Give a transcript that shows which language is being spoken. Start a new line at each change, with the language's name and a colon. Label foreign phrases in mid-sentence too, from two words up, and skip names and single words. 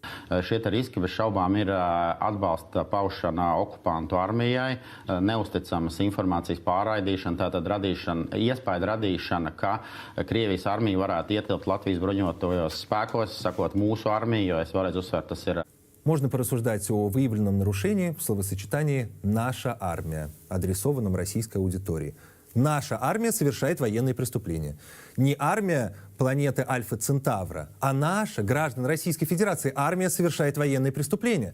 Latvian: Šie riski bez šaubām ir atbalsta paušana okupantu armijai, neusticamas informācijas pārraidīšana, tātad iespēja radīšana, ka Krievijas armija varētu ietilpt Latvijas bruņotajos spēkos, sakot mūsu
Russian: армию, я
Latvian: vēlreiz uzsvērt, tas ir.
Russian: Можно порассуждать о выявленном нарушении в словосочетании «наша армия», адресованном российской аудитории. Наша армия совершает военные преступления. Не армия планеты Альфа Центавра, а наша, граждан Российской Федерации, армия совершает военные преступления.